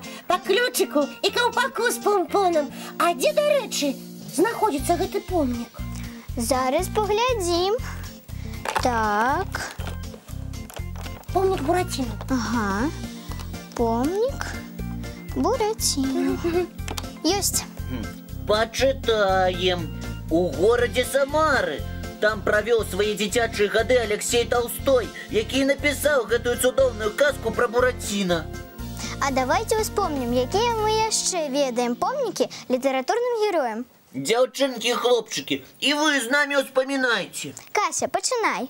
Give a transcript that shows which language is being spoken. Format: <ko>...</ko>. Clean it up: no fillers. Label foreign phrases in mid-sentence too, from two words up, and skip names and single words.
<be>Па ключику і каўпаку з помпонам. А дзе, дарэчы, знаходзіцца гэты помнік? Зараз паглядзім. Так. Помнік Бураціну. Ага. Помнік Бураціну. Ёсць.</be> <ru>Почитаем. У городе Самары. Там провел свои</ru> <be>дзіцячыя гады Алексей Толстой, які написал гэтую цудоўную казку про Буратино. А давайте успомним, якія мы яшчэ ведаем помнікі літаратурным героям. Дзяўчынкі і хлопчыкі, і вы з намі успамінайце. Кася, пачынай.</be>